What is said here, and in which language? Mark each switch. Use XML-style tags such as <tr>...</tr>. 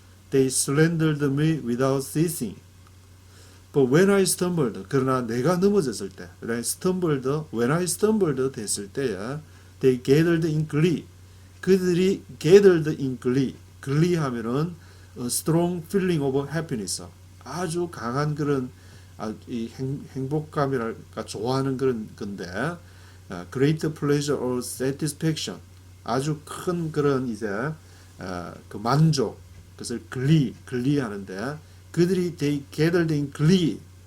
<en>They slandered me without ceasing. But when I stumbled,</en> <ko>그러나 내가 넘어졌을 때,</ko> <en>when I stumbled 됐을 때에, they gathered in glee. 그들이 gathered in glee. glee 하면은 a strong feeling of happiness.</en> <ko>아주 강한 그런 이 행복감이랄까 좋아하는 그런 건데,</ko> <en>great pleasure or satisfaction.</en> <ko>아주 큰 그런 이제 그 만족. 그것을 glee 하는데 그들이</ko> <en>they gathered in glee.</en>